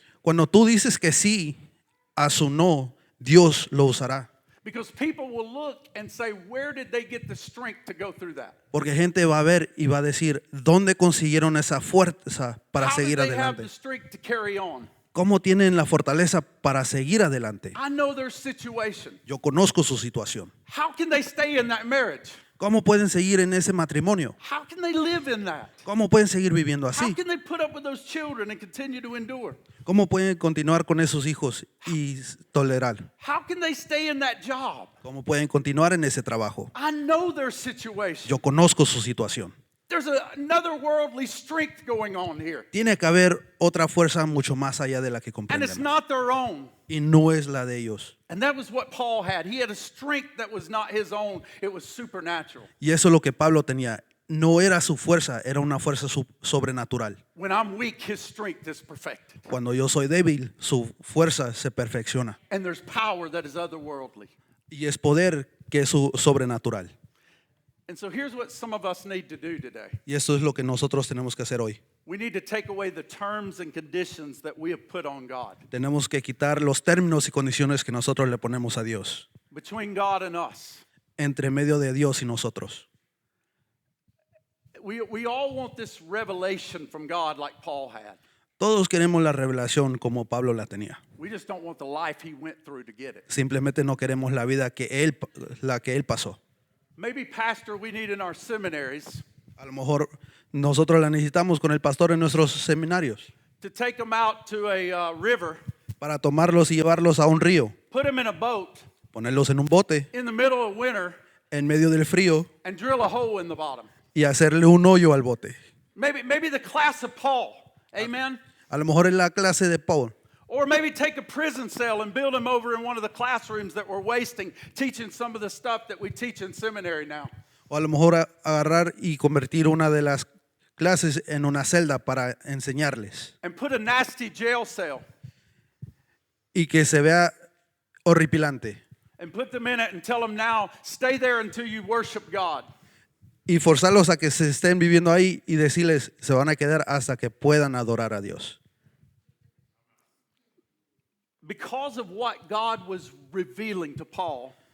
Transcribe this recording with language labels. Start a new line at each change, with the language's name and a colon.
Spanish: Cuando tú dices que sí a su no, Dios lo usará.
English: Because people will look and say, where did they get the strength to go through that?
Spanish: Porque gente va a ver y va a decir, ¿dónde consiguieron esa fuerza para
English: How did
Spanish: seguir
English: they have
Spanish: adelante?
English: the strength to carry on?
Spanish: ¿Cómo tienen la fortaleza para seguir adelante?
English: I know their situation.
Spanish: Yo conozco su situación.
English: How can they stay in that marriage?
Spanish: ¿Cómo pueden seguir en ese matrimonio?
English: How can they live in that?
Spanish: ¿Cómo pueden seguir viviendo
English: How
Spanish: así?
English: can they put up with those children and continue to endure?
Spanish: ¿Cómo pueden continuar con esos hijos y tolerar?
English: How can they stay in that job?
Spanish: ¿Cómo pueden continuar en ese trabajo?
English: I know their situation.
Spanish: Yo conozco su situación.
English: There's another worldly strength going on here.
Spanish: Tiene que haber otra fuerza mucho más allá de la que
English: And it's
Spanish: comprendemos.
English: not their own.
Spanish: Y no es la de ellos.
English: And that was what Paul had. He had a strength that was not his own. It was supernatural.
Spanish: Y eso es lo que Pablo tenía. No era su fuerza, era una fuerza sobrenatural.
English: When I'm weak, his strength is perfected.
Spanish: Cuando yo soy débil, su fuerza se perfecciona.
English: And there's power that is otherworldly.
Spanish: Y es poder que es sobrenatural.
English: And so here's what some of us need to do today.
Spanish: Y eso es lo que nosotros tenemos que hacer hoy.
English: We need to take away the terms and conditions that we have put on God.
Spanish: Tenemos que quitar los términos y condiciones que nosotros le ponemos a Dios,
English: Between God and us.
Spanish: entre medio de Dios y nosotros.
English: We all want this revelation from God like Paul had.
Spanish: Todos queremos la revelación como Pablo la tenía.
English: We just don't want the life he went through to get it.
Spanish: Simplemente no queremos la vida la que él pasó.
English: Maybe, Pastor, we need in our seminaries
Spanish: A lo mejor nosotros la necesitamos con el pastor en nuestros seminarios
English: to take them out to a river,
Spanish: para tomarlos y llevarlos a un río,
English: put them in a boat
Spanish: ponerlos en un bote
English: in the middle of winter,
Spanish: en medio del frío
English: and drill a hole in the bottom.
Spanish: y hacerle un hoyo al bote.
English: Maybe the class of Paul, amen?
Spanish: A lo mejor en la clase de Paul.
English: Or maybe take a prison cell and build them over in one of the classrooms that we're wasting, teaching some of the stuff that we teach in seminary now.
Spanish: O a lo mejor agarrar y convertir una de las clases en una celda para enseñarles.
English: And put a nasty jail cell
Spanish: y que se vea horripilante.
English: And put them in it and tell them now, stay there until you worship God.
Spanish: Y forzarlos a que se estén viviendo ahí y decirles, se van a quedar hasta que puedan adorar a Dios.
English: Because of what God was revealing to Paul,